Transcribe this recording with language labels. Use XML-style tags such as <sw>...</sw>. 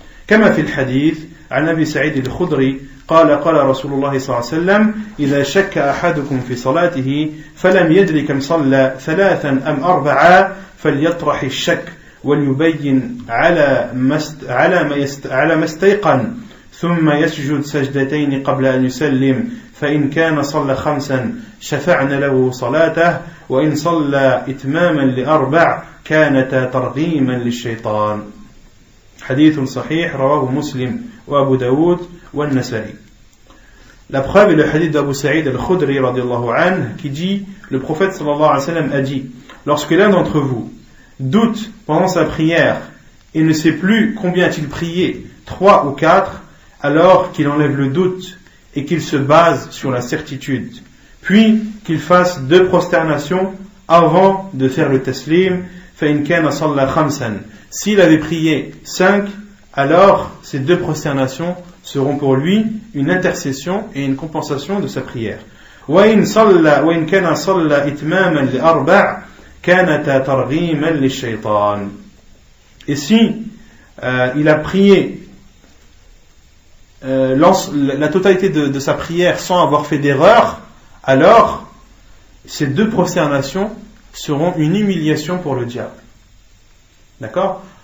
<ar>كما في الحديث عن أبي سعيد الخدري قال رسول الله صلى الله عليه وسلم إذا شك أحدكم في صلاته فلم يدري كم صلى 3 أم 4 فليطرح الشك وليبين على ما استيقن ثم يسجد سجدتين قبل أن يسلم فإن كان صلى 5 شفعنا له صلاته وإن صلى إتماما ل4 كانتا ترغيما للشيطان. حديث صحيح رواه مسلم وأبو داود والنسائي.</ar> <fr>La preuve est le hadith d'Abu Sa'id al-Khudri radiyallahu anhu qui dit, le prophète sallallahu alayhi wa sallam a dit, lorsque l'un d'entre vous doute pendant sa prière et ne sait plus combien a-t-il prié, 3 ou 4, alors qu'il enlève le doute et qu'il se base sur la certitude, puis qu'il fasse 2 prosternations avant de faire le taslim.</fr> <ar>فإن كان صلى 5,</ar> <fr>s'il avait prié 5, alors ces 2 prosternations seront pour lui une intercession et une compensation de sa prière.</fr> <ar>وإن كان صلى إتماما ل4 كانتا ترغيما للشيطان.</ar> <fr>Et si il a prié la totalité de sa prière sans avoir fait d'erreur, alors ces 2 prosternations seront une humiliation pour le diable. D'accord?</fr>